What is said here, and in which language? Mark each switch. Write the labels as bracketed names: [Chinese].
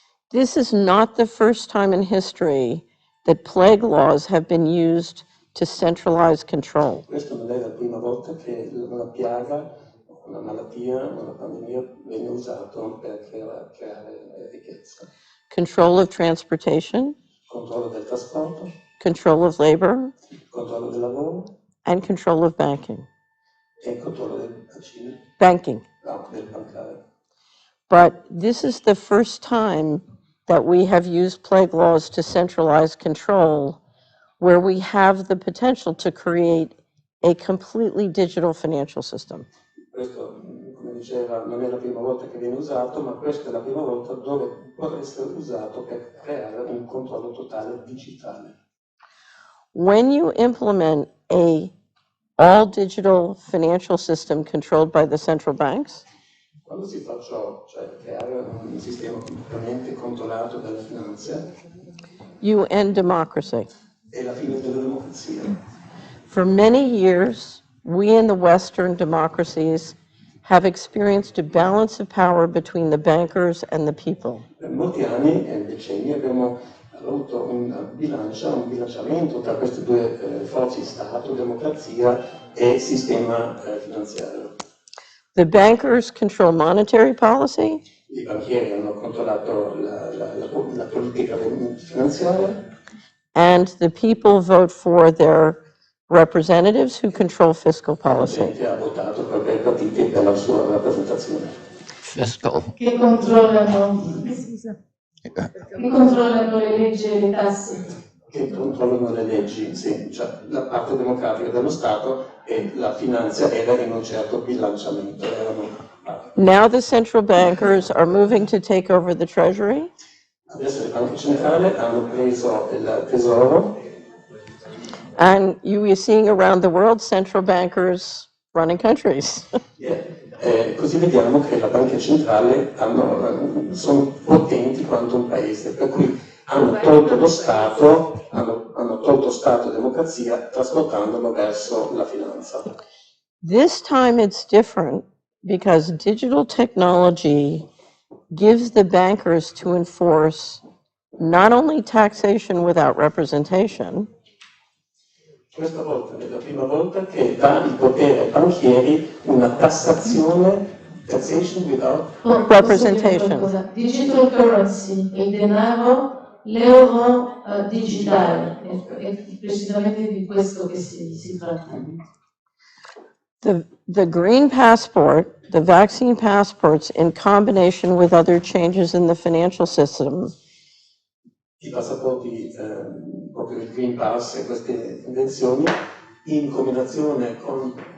[English] This is not the first time in history that plague laws have been used to centralize control. [Italian] Questa non è la prima volta che una piaga, una malattia, una pandemia viene usato per creare ricchezza. [English] Control of transportation, [Italian] Controllo del trasporto, [English] control of labor, [Italian] controllo del lavoro [English] and control of banking. [Italian] e controllo del [English] Banking. [Italian] del bancario. [English] But this is the first time that we have used plague laws to centralize control, where we have the potential to create a completely digital financial system. [Italian] Questo, come diceva, non è la prima volta che viene usato, ma questa è la prima volta dove può essere usato per creare un controllo totale digitale. [English] When you implement a all-digital financial system controlled by the central banks, [Italian] Quando si fa ciò, cioè creare un sistema completamente controllato dalle finanze, [English] you end democracy. [Italian] è la fine della democrazia. [English] For many years, we in the Western democracies have experienced a balance of power between the bankers and the people. [Italian] Per molti anni e decenni abbiamo avuto un bilanciamento tra queste due forze, Stato, democrazia e sistema finanziario. [English] The bankers control monetary policy, [Italian] I banchieri hanno controllato la politica finanziaria [English] and the people vote for their representatives who control fiscal [Italian] la [English] policy. [Italian] gente ha votato per i partiti per la sua rappresentazione. [English] fiscal. [Italian] che controllano le leggi e le tasse. Che controllano le leggi, sì, cioè la parte democratica dello Stato e la finanza era in un certo bilanciamento. [English] Now the central bankers are moving to take over the treasury. [Italian] Adesso le banche centrali hanno preso il tesoro. [English] And you are seeing around the world central bankers running countries. [Italian] Così vediamo che le banche centrali sono potenti quanto un paese, per cui hanno tolto lo Stato, hanno tolto Stato e democrazia, trasportandolo verso la finanza. [English] This time it's different because digital technology gives the bankers to enforce not only taxation without representation, [Italian] Questa volta è la prima volta che dà il potere ai banchieri una tassazione, [English] taxation without representation. Digital currency, [Italian] il denaro, l'euro digitale, è precisamente di questo che si tratta. [English] The green passport, the vaccine passports, in combination with other changes in the financial system, [Italian] I passaporti, proprio il Green Pass e queste invenzioni, in combinazione con